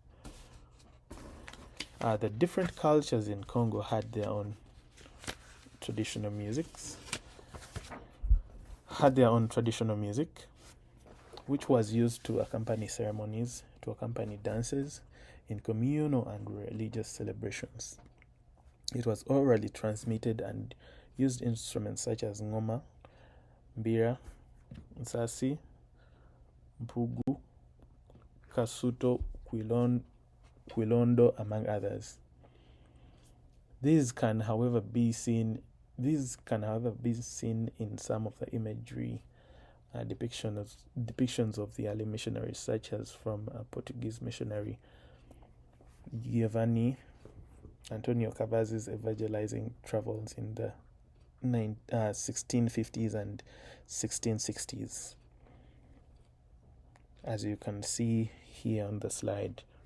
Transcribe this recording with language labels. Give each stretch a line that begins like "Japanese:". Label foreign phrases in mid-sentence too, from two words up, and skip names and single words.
English: The different cultures in Congo had their own traditional music, which was used to accompany ceremonies, to accompany dances in communal and religious celebrations. It was orally transmitted and used instruments such as ngoma, mbira, nsasi, mpugu, kasuto, kwilondo, among others. These can, however, be seen in some of the imagery depictions of the early missionaries, such as from Portuguese missionary Giovanni Antonio Cavazzi's evangelizing travels in the 1650s and 1660s, as you can see here on the slide.